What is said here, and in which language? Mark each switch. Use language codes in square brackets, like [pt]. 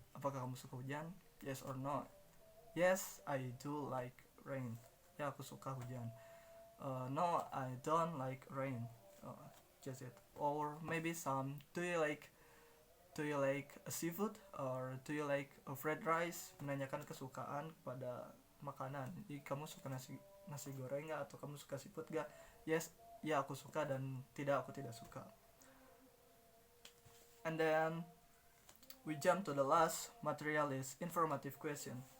[id] Apakah kamu suka hujan? [en] Yes or no? Yes, I do like rain. [id] Ya, aku suka hujan. [en] No, I don't like rain. Just it. Or maybe some, do you like a seafood, or do you like a fried rice? [id] Menanyakan kesukaan pada makanan. Jadi kamu suka nasi goreng gak, atau kamu suka seafood gak? Yes, ya aku suka, dan tidak, aku tidak suka. [en] And then we jump to the last material is informative question.